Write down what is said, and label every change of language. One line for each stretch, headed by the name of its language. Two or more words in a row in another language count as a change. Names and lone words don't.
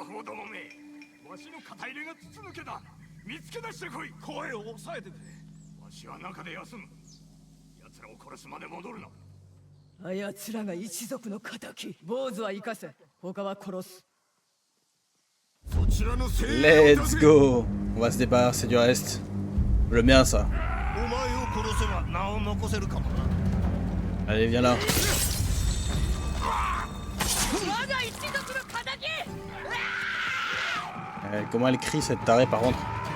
Japanese: アホどもめ、わしの肩入れが筒抜けだ。見つけ出してこい。声を抑えてくれ。わしは中で休む。奴らを殺すまで戻るな。あやつらが一族の敵。坊主は生かせ、他は殺す。
English: Let's go.
French: On va se débarrasser du reste. Le mien, ça. Allez, viens là. Comment elle crie cette tarée par contre?